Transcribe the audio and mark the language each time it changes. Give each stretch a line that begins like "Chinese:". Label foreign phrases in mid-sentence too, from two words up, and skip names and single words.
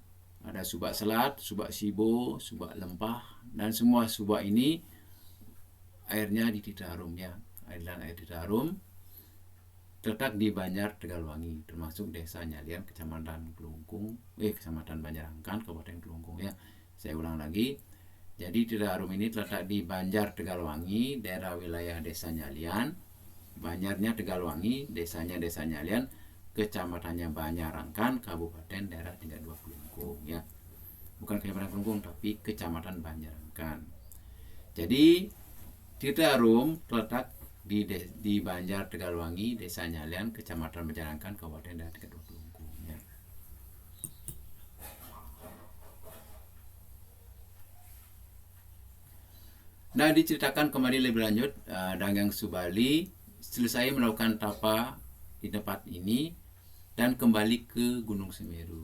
Indonesian: Ada Subak Selat, Subak Sibo, Subak Lempah, dan semua Subak ini airnya di Tirta Harum ya. Air Tirta Harum terletak di Banjar Tegalwangi, termasuk Desa Nyalian, Kecamatan Kelungkung, Kecamatan Banjarangkan, Kabupaten Kelungkung ya. Saya ulang lagi. Jadi Tirta Harum ini terletak di Banjar Tegalwangi, daerah wilayah Desa Nyalian. Banjarnya Tegalwangi, desanya Desa Nyalian, kecamatannya Banjarangkan, Kabupaten daerah 32 Kelungkung ya. Bukan Kabupaten Kelungkung tapi Kecamatan Banjarangkan. Jadi Tirta Harum terletak di Banjar Tegalwangi, Desa Nyalian, Kecamatan Banjarangkan, Kabupaten daerah 32 Kelungkung ya. Nah, diceritakan kembali lebih lanjut, Dangeng Subali selesai melakukan tapa di tempat ini dan kembali ke Gunung Semeru.